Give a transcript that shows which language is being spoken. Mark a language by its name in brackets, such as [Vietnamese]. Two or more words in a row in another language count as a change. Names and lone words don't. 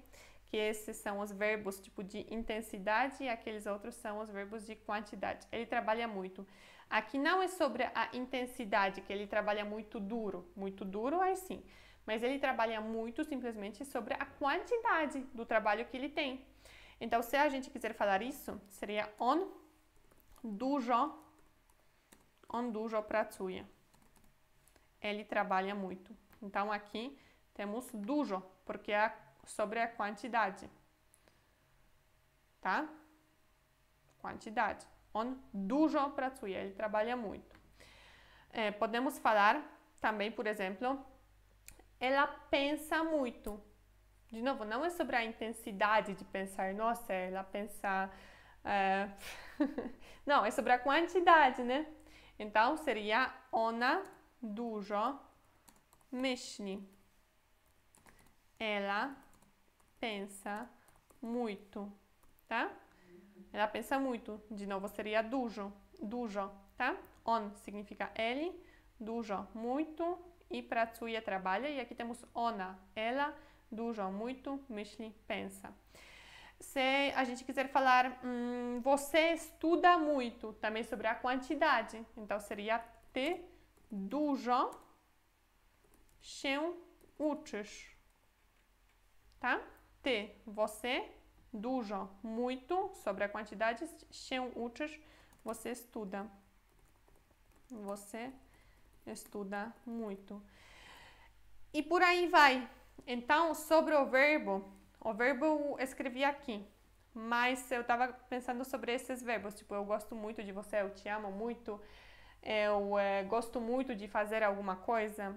[Portuguese] Que esses são os verbos tipo de intensidade e aqueles outros são os verbos de quantidade. Ele trabalha muito. Aqui não é sobre a intensidade, que ele trabalha muito duro aí sim. Mas ele trabalha muito simplesmente sobre a quantidade do trabalho que ele tem. Então, se a gente quiser falar isso, seria [Polish] on dużo pracuje. [Portuguese] Ele trabalha muito. Então, aqui temos dużo, porque é sobre a quantidade. Tá? Quantidade. [Polish] On dużo pracuje. [Portuguese] Ele trabalha muito. Podemos falar também, por exemplo, ela pensa muito. De novo, não é sobre a intensidade de pensar, nossa, ela pensa... Não, é sobre a quantidade, né? Então, seria [Polish] ona dużo myśli. [Portuguese] Ela pensa muito, tá? Ela pensa muito. De novo, seria dużo, tá? On significa ele, dużo, muito, e pracuje, trabalha. E aqui temos ona, ela, dużo, muito, myśli, pensa. Se a gente quiser falar, você estuda muito, também sobre a quantidade. Então, seria [Polish] ty dużo się uczysz. [Portuguese] Tá? Ty, você, dużo, muito, sobre a quantidade, [Polish] się uczysz, [Portuguese] você estuda. Você estuda muito. E por aí vai. Então, sobre o verbo eu escrevi aqui, mas eu tava pensando sobre esses verbos, tipo, eu gosto muito de você, eu te amo muito, eu gosto muito de fazer alguma coisa.